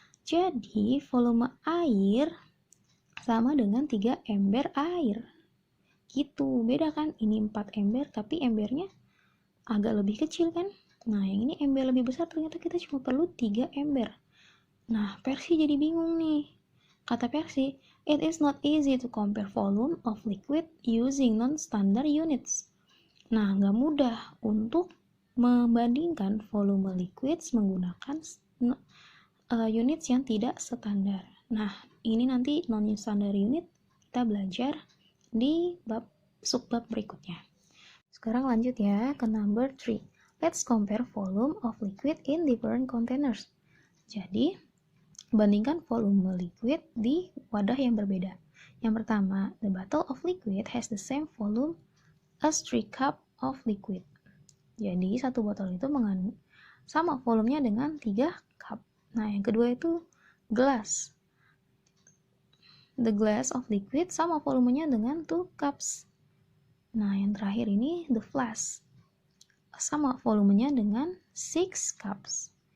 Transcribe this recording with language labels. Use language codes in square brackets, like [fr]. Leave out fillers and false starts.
[id] Jadi, volume air sama dengan 3 ember air. Gitu, beda kan? Ini 4 ember, tapi embernya agak lebih kecil kan? Nah, yang ini ember lebih besar, ternyata kita cuma perlu 3 ember. Nah, Percy jadi bingung nih. Kata [en] Percy, it is not easy to compare volume of liquid using non-standard units. [id] Nah, nggak mudah untuk membandingkan volume liquid menggunakan units yang tidak standar. Nah, ini nanti non-standard unit kita belajar di subbab berikutnya. Sekarang lanjut ya ke number 3. [en] Let's compare volume of liquid in different containers. [id] Jadi, bandingkan volume liquid di wadah yang berbeda. Yang pertama, [en] the bottle of liquid has the same volume as 3 cup of liquid. [id] Jadi, satu botol itu sama volumenya dengan 3 cup. Nah, yang kedua itu glass. [en] The glass of liquid [id] sama volumenya dengan 2 cups. Nah, yang terakhir ini [en] the flask. [id] Sama volumenya dengan 6 cups.